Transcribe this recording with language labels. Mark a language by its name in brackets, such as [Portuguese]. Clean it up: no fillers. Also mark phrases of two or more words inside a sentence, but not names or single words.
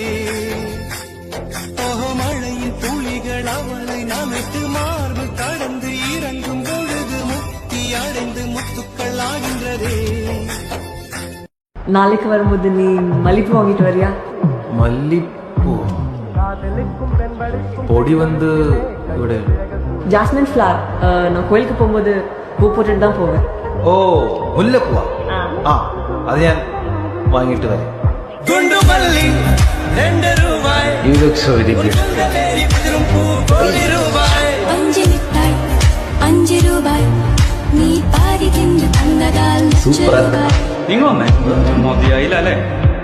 [Tamil] மழையின் துளிகள் அவளை நமைத்து மார்பு கடந்து இறங்கும் பொழுது முக்தி அடைந்து முத்துக்கள் ஆகின்றதே. நாளைக்கு வரும்போது நீ மல்லிப்பூ வாங்கிட்டு வரியா? மல்லிப்பூ பொடி வந்து ഇവിടെ [English] jasmine flower. [Tamil] நான் கோயிலுக்கு போகும்போது பூ போட்டுட்டு தான் போவேன். [Malayalam] ഓ മുല്ലപ്പൂവാ? ആ അത് ഞാൻ വാങ്ങിയിട്ട് വരാം. ഗുണ്ടുമല്ലി 2 രൂപായ്. [English] You look so very good. [Malayalam] 5 മിഠായി 5 രൂപായ് നീ പാരി തിന്നു തന്നതാൽ സൂപ്പർ. നിങ്ങൾ വന്നേ മതിയായില്ല അല്ലേ?